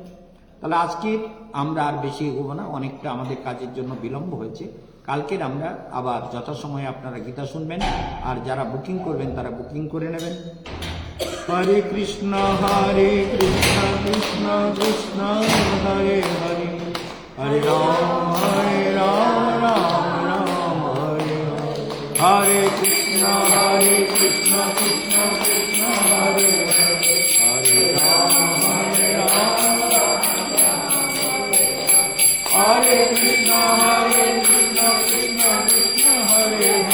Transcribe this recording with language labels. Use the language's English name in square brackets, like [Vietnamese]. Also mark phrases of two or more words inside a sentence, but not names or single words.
[Bangla] তাহলে আজকে আমরা আর বেশি এগোবো না, অনেকটা আমাদের কাজের জন্য বিলম্ব হয়েছে। কালকের আমরা আবার যথাসময়ে আপনারা গীতা শুনবেন, আর যারা বুকিং করবেন তারা বুকিং করে নেবেন। [Sanskrit] হরে কৃষ্ণ কৃষ্ণ কৃষ্ণ হরে হরে, हरे राम राम राम हरे हरे, हरे कृष्ण कृष्ण कृष्ण हरे हरे, हरे राम हरे कृष्ण कृष्ण कृष्ण हरे